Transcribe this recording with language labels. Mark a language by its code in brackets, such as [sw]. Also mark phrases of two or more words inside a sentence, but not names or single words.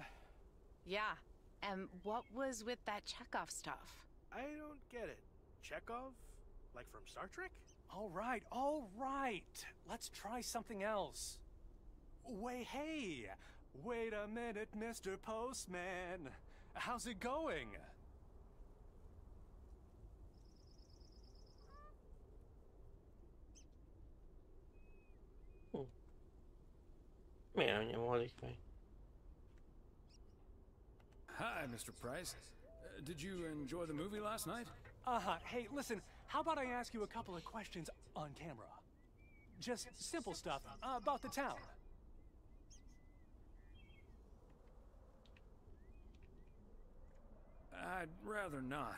[en] Yeah, and what was with that Chekhov stuff? I don't get it. Chekhov? Like from Star Trek? All right. Let's try something else. Hey, wait a minute, Mr. Postman. How's it going? [hu] Miért nem nyomodik meg? [en] Hi, Mr. Price. Did you enjoy the movie last night? Hey, listen, how about I ask you a couple of questions on camera? Just simple stuff about the town. I'd rather not.